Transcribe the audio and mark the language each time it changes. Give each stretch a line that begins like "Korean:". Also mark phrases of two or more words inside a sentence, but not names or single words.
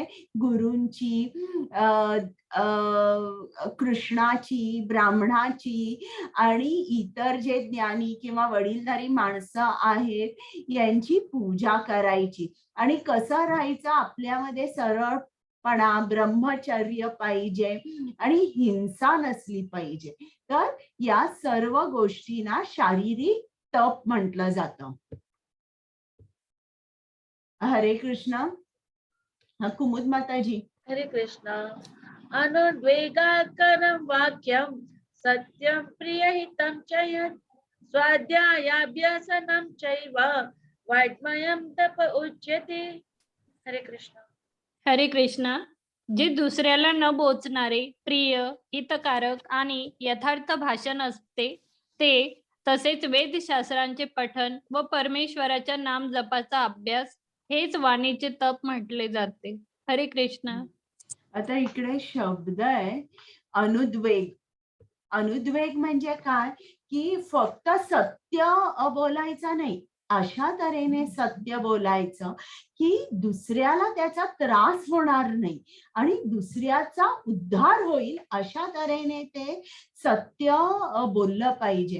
Marathi: गुरूंची, कृष्णाची, ब्राह्मणाची आणि इतर जे ज्ञानी किंवा वडीलधारी माणसं आहेत यांची पूजा करायची. आणि कसं राहायचं? आपल्यामध्ये सरळपणा, ब्रह्मचर्य पाहिजे आणि हिंसा नसली पाहिजे. तर या सर्व गोष्टींना शारीरिक तप म्हटलं जातं. हरे कृष्ण. कुमुद माताजी. हरे कृष्ण.
Sanskrit: अनुद्वेगाकरं वाक्यं सत्यं प्रियहितं च यत् स्वाध्यायाभ्यसनं चैव वाङ्मयं तप उच्यते.
Marathi: हरे कृष्ण. हरे कृष्णा. जे दुसऱ्याला न बोचणारे, प्रिय, हितकारक आणि यथार्थ भाषण असते ते, तसेच वेदशास्त्रांचे पठण व परमेश्वराच्या नाम जपाचा अभ्यास हेच वाणीचे तप म्हटले जाते. हरे कृष्ण. आता इकडे शब्द आहे अनुद्वेग. अनुद्वेग म्हणजे काय? की फक्त सत्य बोलायचं नाही, अशा तऱ्हेने सत्य बोलायचं की दुसऱ्याला त्याचा त्रास होणार नाही आणि दुसऱ्याचा उद्धार होईल, अशा तऱ्हेने ते सत्य बोललं पाहिजे.